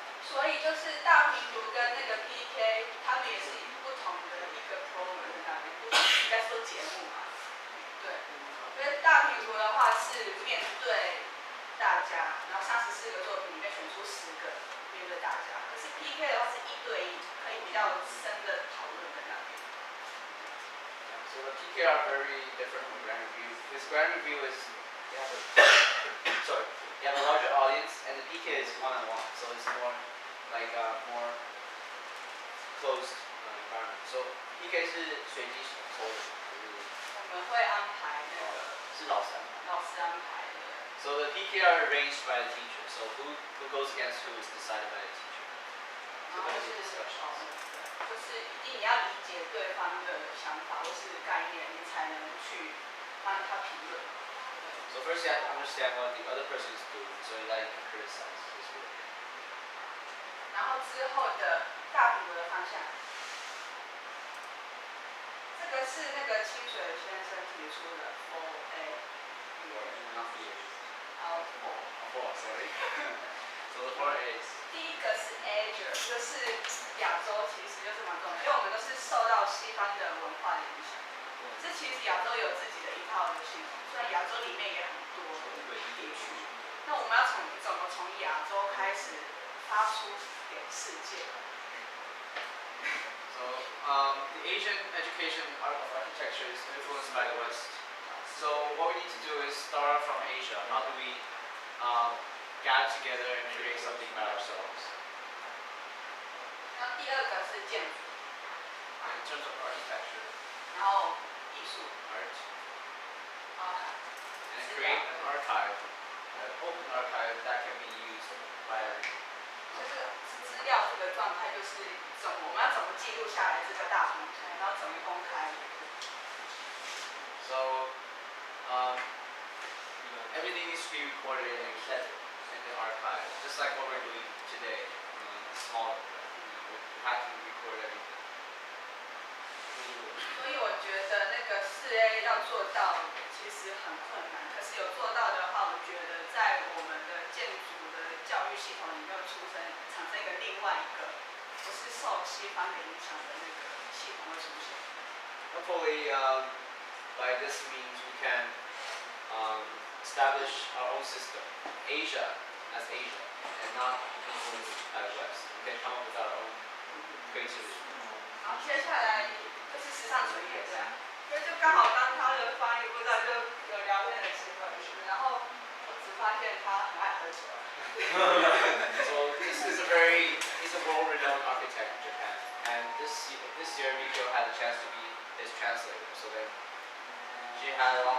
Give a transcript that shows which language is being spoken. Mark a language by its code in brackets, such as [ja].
[zh] 所以就是大评图跟那个 PK， 他们也是不同的一个 program 在那边，应该说节目嘛。对，因为大评图的话是面对大家，然后34个作品里面选出10个面对大家。可是 PK 的话是1对1，可以比较深的讨论在那边。 [en] So the PK are very different from grand review. Because grand review is you have you have a larger audience, and the PK is one-on-one, so it's more like more closed environment. [zh] So PK 是随机抽的，我们会安排那个是老师安排。老师安排的。 [en] So the PK are arranged by the teacher. So who goes against who is decided by the teacher. [zh] 然后就是一定你要理解对方的想法或是概念，你才能去帮他评论。 [en] So first you have to understand what the other person is doing, so that you can criticize his work. [zh] 然后之后的大评图的方向，这个是那个清水先生提出的 4A。 [en] Not the 4。 sorry. So the 4 A's. [zh] 第一个是 Asia， 这是亚洲，其实就是蛮重要的，因为我们都是受到西方的文化的影响。这其实亚洲有自己的一套的系统，虽然亚洲里面也很多地区。那我们要怎么从亚洲开始发出给世界？ [en] So the Asian education of architecture is influenced by the West. So what we need to do is start from Asia. How do we gather together and create something by ourselves? [zh] 然后第二个是建筑， [en] In terms of architecture, [zh] 然后艺术， [en] art, 然 and create an archive, an open archive that can be used by everyone. [zh] 就是资料这个状态，就是我们要怎么记录下来这个大平台，然后怎么公开。 [en] So everything needs to be recorded and kept in the archive, just like what we're doing today. Small, we have to record everything. [zh] 所以我觉得那个4A 要做到其实很困难，可是有做到的话，我觉得在我们的建筑的教育系统里面产生一个另外一个不是受西方的影响的那个系统会出现。 [en] Hopefully, by this means we can establish our own system, Asia as Asia, and not influenced by the West. We can come up with our own creativity. [zh] 然后接下来就是时尚纯业这样，因为就刚好当他的翻译部长就有聊天的机会，然后我只发现他很爱喝酒。 [en] So he's a world-renowned architect in Japan, and this year Mikko had a chance to be his translator. So then she had